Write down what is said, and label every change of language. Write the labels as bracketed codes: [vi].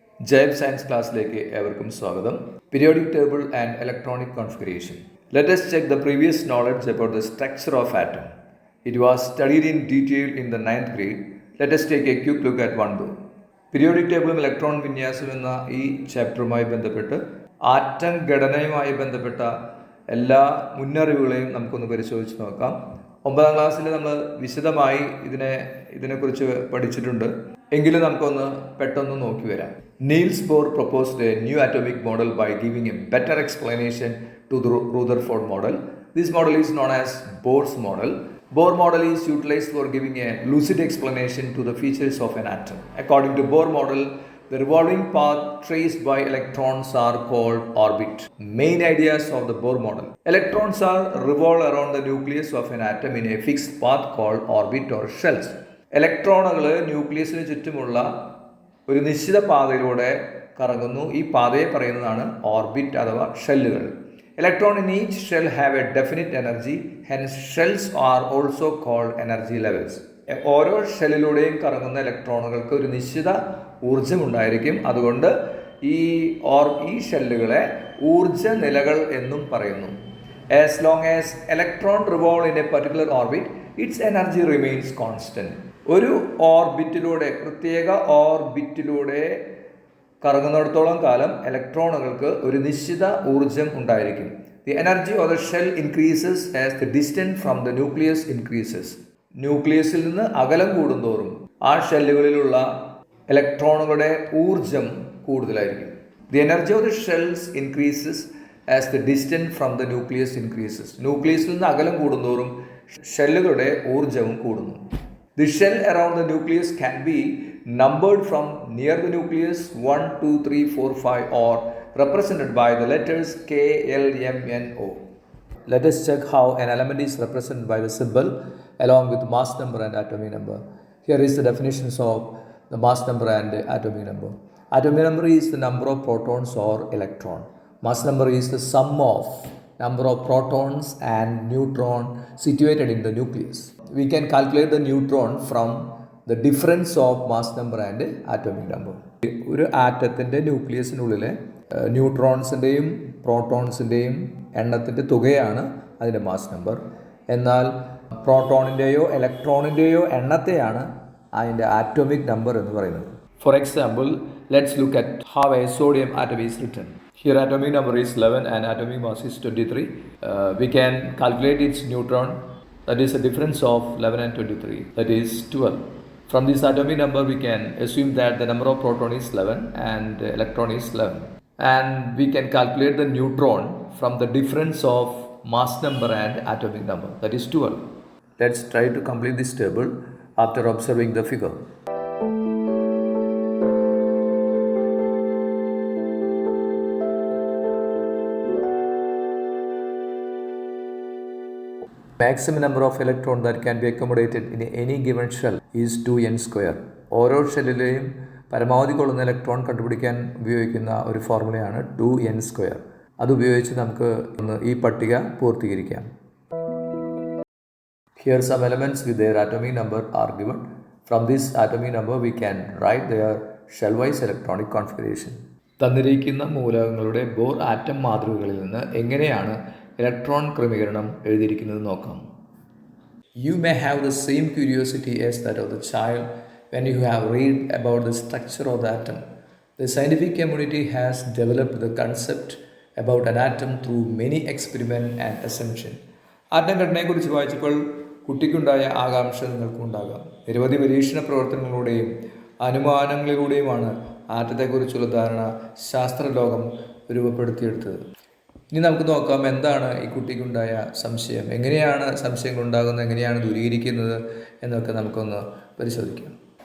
[ml] ജൈവ് science ക്ലാസ്സിലേക്ക് ഏവർക്കും സ്വാഗതം. [en] Periodic table and electronic configuration. Let us check the previous knowledge about the structure of atom. It was studied in detail in the 9th grade. Let us take a quick look at one though. [ml] Periodic ടേബിളും electron വിന്യാസവും എന്ന ഈ ചാപ്റ്ററുമായി ബന്ധപ്പെട്ട് atom ഘടനയുമായി ബന്ധപ്പെട്ട എല്ലാ മുന്നറിവുകളെയും നമുക്കൊന്ന് പരിശോധിച്ച് നോക്കാം. 9ാം ക്ലാസ്സിൽ നമ്മൾ വിശദമായി ഇതിനെക്കുറിച്ച് പഠിച്ചിട്ടുണ്ട്. എങ്കിലും നമുക്കൊന്ന് പെട്ടെന്ന് നോക്കി വരാം. [en] Niels Bohr proposed a new atomic model by giving a better explanation to the Rutherford model. This model is known as Bohr's model. Bohr model is utilized for giving a lucid explanation to the features of an atom. According to Bohr model, the revolving path traced by electrons are called orbit. Main ideas of the Bohr model. Electrons are revolve around the nucleus of an atom in a fixed path called orbit or shells. [ml] ഇലക്ട്രോണുകൾ ന്യൂക്ലിയസിന് ചുറ്റുമുള്ള ഒരു നിശ്ചിത പാതയിലൂടെ കറങ്ങുന്നു. ഈ പാതയെ പറയുന്നതാണ് orbit അഥവാ ഷെല്ലുകൾ. [en] Electron in each shell have a definite energy, hence shells are also called energy levels. [ml] ഓരോ ഷെല്ലിലൂടെയും കറങ്ങുന്ന ഇലക്ട്രോണുകൾക്ക് ഒരു നിശ്ചിത ഊർജ്ജമുണ്ടായിരിക്കും. അതുകൊണ്ട് ഈ ഷെല്ലുകളെ ഊർജ്ജ നിലകൾ എന്നും പറയുന്നു. [en] As long as electron revolve in a particular orbit, its energy remains constant. [ml] ഒരു ഓർബിറ്റിലൂടെ, പ്രത്യേക ഓർബിറ്റിലൂടെ കറങ്ങുന്നിടത്തോളം കാലം ഇലക്ട്രോണുകൾക്ക് ഒരു നിശ്ചിത ഊർജം ഉണ്ടായിരിക്കും. [en] The energy of the shell increases as the distance from the nucleus increases. [ml] ന്യൂക്ലിയസിൽ നിന്ന് അകലം കൂടുന്തോറും ആ ഷെല്ലുകളിലുള്ള ഇലക്ട്രോണുകളുടെ ഊർജം കൂടുതലായിരിക്കും. [en] The energy of the shells increases as the distance from the nucleus increases. [ml] ന്യൂക്ലിയസിൽ നിന്ന് അകലം കൂടുന്തോറും ഷെല്ലുകളുടെ ഊർജവും കൂടുന്നു. [en] The shell around the nucleus can be numbered from near the nucleus 1, 2, 3, 4, 5 or represented by the letters K, L, M, N, O. Let us check how an element is represented by the symbol along with mass number and atomic number. Here is the definitions of the mass number and atomic number. Atomic number is the number of protons or electron. Mass number is the sum of number of protons and neutron situated in the nucleus. We can calculate the neutron from the difference of mass number and atomic number. [ml] ഒരു ആറ്റത്തിൻ്റെ ന്യൂക്ലിയസിനുള്ളിലെ ന്യൂട്രോൺസിൻ്റെയും പ്രോട്ടോൺസിൻ്റെയും എണ്ണത്തിൻ്റെ തുകയാണ് അതിൻ്റെ mass number. എന്നാൽ പ്രോട്ടോണിൻ്റെയോ ഇലക്ട്രോണിൻ്റെയോ എണ്ണത്തെയാണ് അതിൻ്റെ atomic number എന്ന് പറയുന്നത്. [en] For example, let's look at how a sodium atom is written. Here atomic number is 11 and atomic mass is 23. We can calculate its neutron, that is the difference of 11 and 23, that is 12. From this atomic number we can assume that the number of proton is 11 and electron is 11. And we can calculate the neutron from the difference of mass number and atomic number, that is 12. Let's try to complete this table after observing the figure. Maximum number of electrons that can be accommodated in any given shell is 2n square. [ml] ഓരോ ഷെല്ലിലെയും പരമാവധി കൊള്ളുന്ന electron കണ്ടുപിടിക്കാൻ ഉപയോഗിക്കുന്ന ഒരു ഫോർമുലയാണ് 2n square. അതുപയോഗിച്ച് നമുക്ക് ഈ പട്ടിക പൂർത്തീകരിക്കാം. [en] Here some elements with their atomic number are given. From this atomic number we can write their shell-wise electronic configuration. [ml] തന്നിരിക്കുന്ന മൂലകങ്ങളുടെ ബോർ ആറ്റം മാതൃകകളിൽ നിന്ന് എങ്ങനെയാണ് ഇലക്ട്രോൺ ക്രമീകരണം എഴുതിയിരിക്കുന്നത് നോക്കാം. [en] You may have the same curiosity as that of the child when you have read about the structure of the atom. The scientific community has developed the concept about an atom through many experiments and assumptions. [ml] Atom ഘടനയെക്കുറിച്ച് വായിച്ചപ്പോൾ കുട്ടിക്കുണ്ടായ ആകാംക്ഷ നിങ്ങൾക്കുണ്ടാകാം. നിരവധി പരീക്ഷണ പ്രവർത്തനങ്ങളിലൂടെയും അനുമാനങ്ങളിലൂടെയുമാണ് ആറ്റത്തെക്കുറിച്ചുള്ള ധാരണ ശാസ്ത്രലോകം രൂപപ്പെടുത്തിയെടുത്തത്. ഇനി നമുക്ക് നോക്കാം എന്താണ് ഈ കുട്ടിക്കുണ്ടായ സംശയം, എങ്ങനെയാണ് സംശയങ്ങൾ ഉണ്ടാകുന്നത്, എങ്ങനെയാണ് ദൂരീകരിക്കുന്നത് എന്നൊക്കെ നമുക്കൊന്ന് പരിശോധിക്കാം.